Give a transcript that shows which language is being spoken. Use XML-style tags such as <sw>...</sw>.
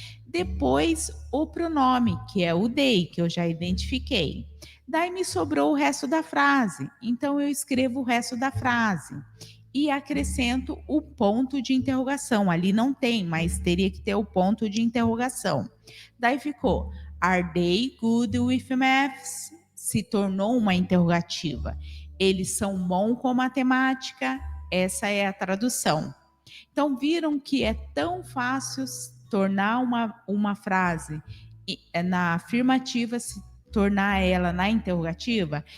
<pt>Depois, o pronome, que é o they, que eu já identifiquei. Daí me sobrou o resto da frase. Então eu escrevo o resto da frase e acrescento o ponto de interrogação. Ali não tem, mas teria que ter o ponto de interrogação. Daí ficou:</pt> <en>Are they good with maths?</en> <pt>Se tornou uma interrogativa. Eles são bons com matemática? Essa é a tradução. Então, viram que é tão fácil tornar uma frase na afirmativa, se tornar ela na interrogativa?</pt>